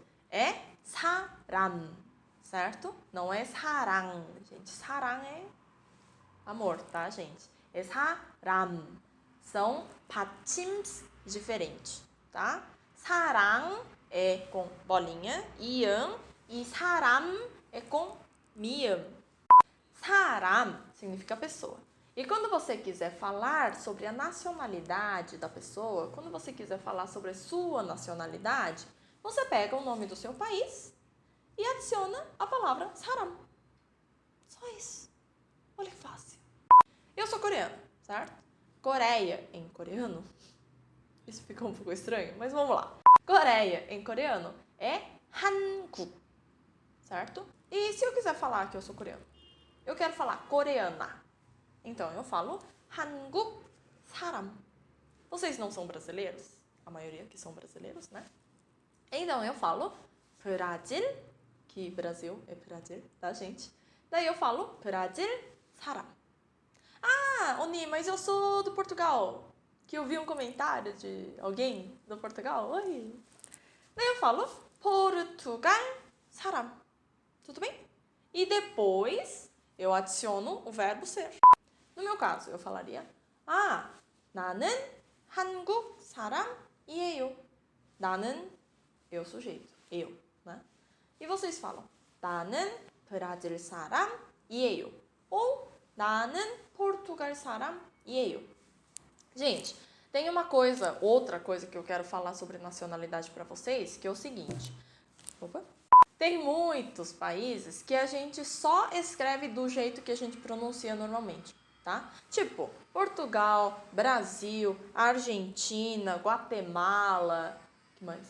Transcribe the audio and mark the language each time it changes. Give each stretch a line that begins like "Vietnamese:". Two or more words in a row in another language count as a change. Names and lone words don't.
Portuguese: É 사람, certo? Não é 사랑, gente. 사랑 é amor, tá, gente? É 사람. São 받침s diferentes, tá? 사랑 é com bolinha, 이응, e 사람 é com 미음. 사람 significa pessoa. E quando você quiser falar sobre a nacionalidade da pessoa, quando você quiser falar sobre a sua nacionalidade, você pega o nome do seu país e adiciona a palavra 사람. Só isso. Olha que fácil. Eu sou coreano, certo? Coreia em coreano. Isso ficou um pouco estranho, mas vamos lá. Coreia em coreano é 한국, certo? E se eu quiser falar que eu sou coreano? Eu quero falar coreana. Então eu falo
Korean: 한국 사람.
Portuguese: Vocês não são brasileiros? A maioria que são brasileiros, né? Então eu falo Brasil, que Brasil é Brasil, tá, gente? Daí eu falo Brasil 사람. Ah, Oni, mas eu sou do Portugal. Que eu vi um comentário de alguém do Portugal. Oi. Daí eu falo Portugal 사람. Tudo bem? E depois eu adiciono o verbo ser. No meu caso, eu falaria
Korean: 아, 나는 한국 사람이에요. 나는,
Portuguese: eu sujeito, eu, né? E vocês falam
Korean: 나는 브라질 사람이에요. Ou 나는 포르투갈 사람이에요.
Portuguese: Gente, tem outra coisa que eu quero falar sobre nacionalidade para vocês, que é o seguinte. Opa. Tem muitos países que a gente só escreve do jeito que a gente pronuncia normalmente, tá? Tipo, Portugal, Brasil, Argentina, Guatemala, que mais?